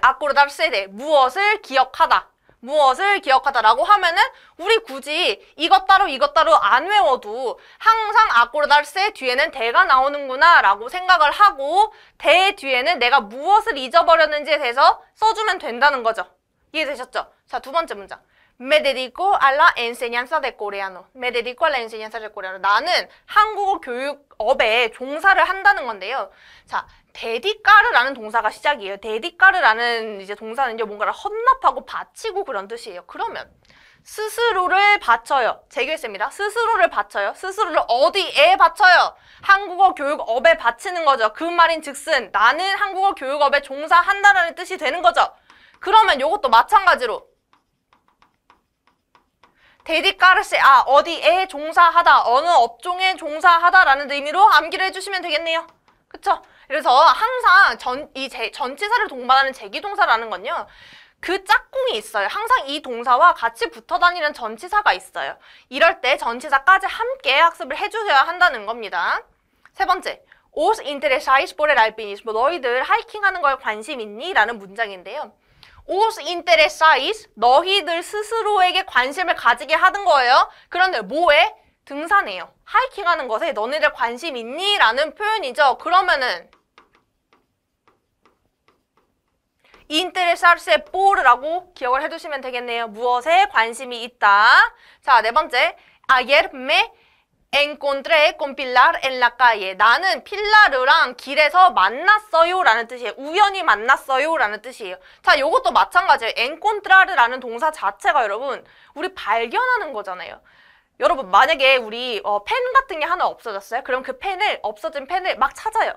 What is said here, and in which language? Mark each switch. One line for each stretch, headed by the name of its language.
Korean: 아꼬르다르세 무엇을 기억하다. 무엇을 기억하다라고 하면은 우리 굳이 이것 따로 안 외워도 항상 아꼬르다르세 뒤에는 대가 나오는구나 라고 생각을 하고 대 뒤에는 내가 무엇을 잊어버렸는지에 대해서 써주면 된다는 거죠. 이해되셨죠? 자, 두 번째 문장.
Spanish: Me dedico a la enseñanza de coreano. Me dedico a la enseñanza de coreano.
Korean: 나는 한국어 교육업에 종사를 한다는 건데요. 자, 데디까르라는 동사가 시작이에요. 데디까르라는 이제 동사는요, 뭔가를 헌납하고 바치고 그런 뜻이에요. 그러면 스스로를 바쳐요. 제규했습니다. 스스로를 바쳐요. 스스로를 어디에 바쳐요? 한국어 교육업에 바치는 거죠. 그 말인 즉슨 나는 한국어 교육업에 종사한다는 뜻이 되는 거죠. 그러면 요것도 마찬가지로 데디까르세, 어디에 종사하다, 어느 업종에 종사하다라는 의미로 암기를 해주시면 되겠네요. 그쵸? 그래서 항상 전치사를 동반하는 제기동사라는 건요. 그 짝꿍이 있어요. 항상 이 동사와 같이 붙어 다니는 전치사가 있어요. 이럴 때 전치사까지 함께 학습을 해주셔야 한다는 겁니다. 세 번째,
Spanish: Os interesáis por el alpinismo.
Korean: 너희들 하이킹하는 거에 관심 있니? 라는 문장인데요.
Spanish: Os interesáis,
Korean: 너희들 스스로에게 관심을 가지게 하는 거예요. 그런데 뭐에? 등산해요. 하이킹하는 것에 너네들 관심 있니? 라는 표현이죠. 그러면은
Spanish: interesarse por
Korean: 라고 기억을 해두시면 되겠네요. 무엇에 관심이 있다. 자, 네 번째.
Spanish: Ayer me encontré con Pilar en la calle.
Korean: 나는 필라르랑 길에서 만났어요 라는 뜻이에요. 우연히 만났어요 라는 뜻이에요. 자, 요것도 마찬가지예요. encontrar라는 동사 자체가 여러분 우리 발견하는 거잖아요. 여러분 만약에 우리 펜 같은 게 하나 없어졌어요? 그럼 그 없어진 펜을 막 찾아요.